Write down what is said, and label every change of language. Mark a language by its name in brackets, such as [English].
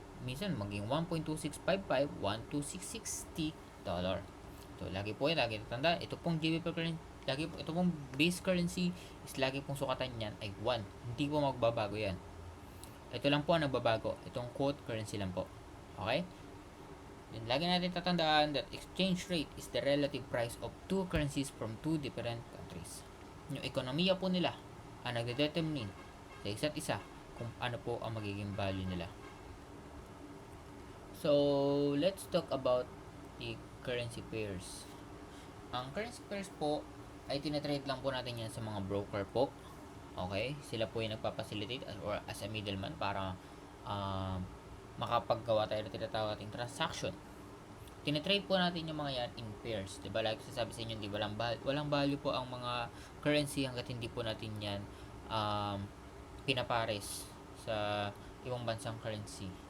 [Filipino] Minsan, maging 1.2655, 1.2660 dollar. So, lagi po yan, lagi tatanda. Ito pong GBP currency, ito pong base currency is lagi pong sukatan yan ay 1. Hindi po magbabago yan. Ito lang po ang nagbabago. Itong quote currency lang po. Okay? [English] Then, [Filipino] lagi natin tatandaan [English] that exchange rate is the relative price of two currencies from two different countries. [Filipino] Yung ekonomiya po nila ang nagdedetermine sa isa't isa kung ano po ang magiging value nila. [English] So, let's talk about the currency pairs. [Filipino] Ang currency pairs po ay tinatrade lang po natin yan sa mga broker po. Okay? Sila po yung nagpapacilitate [English] or as a middleman [Filipino] para makapaggawa tayo ng tinatawag nating transaction. Tinatrade po natin yung mga yan [English] in pairs. [Filipino] Diba? Like sasabi sa inyo, diba, walang value po ang mga currency hanggat hindi po natin yan pinapares sa ibang bansang currency.